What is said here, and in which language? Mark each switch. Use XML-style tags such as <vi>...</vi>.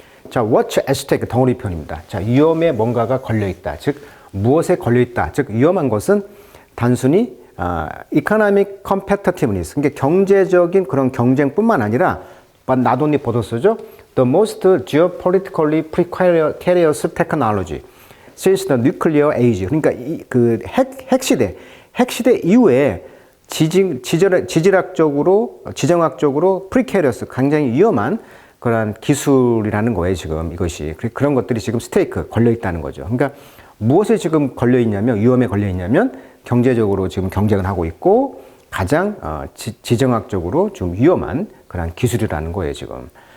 <ko>자, watch at stake, 덩어리 편입니다. 자, 위험에 뭔가가 걸려 있다. 즉 무엇에 걸려 있다. 즉 위험한 것은 단순히 economic competitiveness, 그러니까 경제적인 그런 경쟁뿐만 아니라 not only 보더스죠.</ko> <en>The most geopolitically precarious technology since the nuclear age.</en> <ko>그러니까 그 핵시대 이후에 지질학적으로, 지정학적으로 precarious, 굉장히 위험한 그런 기술이라는 거예요, 지금 이것이. 그런 것들이 지금 스테이크 걸려 있다는 거죠. 그러니까 무엇에 지금 걸려 있냐면, 위험에 걸려 있냐면, 경제적으로 지금 경쟁을 하고 있고, 가장 지정학적으로 좀 위험한 그런 기술이라는 거예요, 지금.</ko>